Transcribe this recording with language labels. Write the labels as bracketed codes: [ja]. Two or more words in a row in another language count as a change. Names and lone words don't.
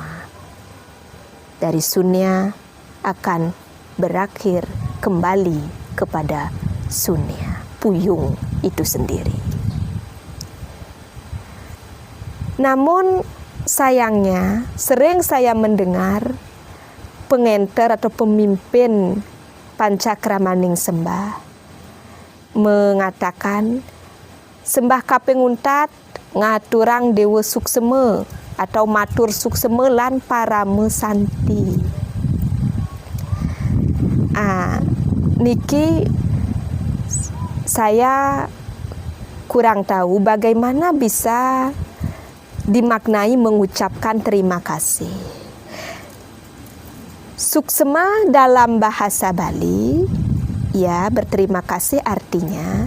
[id] Dari sunya akan berakhir kembali kepada sunya, puyung itu sendiri. Namun sayangnya sering saya mendengar pengenter atau pemimpin Pancakramaning Sembah mengatakan [ban] sembah kaping untat ngaturang Dewa Suksema [id] atau [ban] matur suksema lan parama santi. [id] Niki saya kurang tahu bagaimana bisa dimaknai mengucapkan terima kasih. Suksema dalam bahasa Bali, ya, berterima kasih artinya.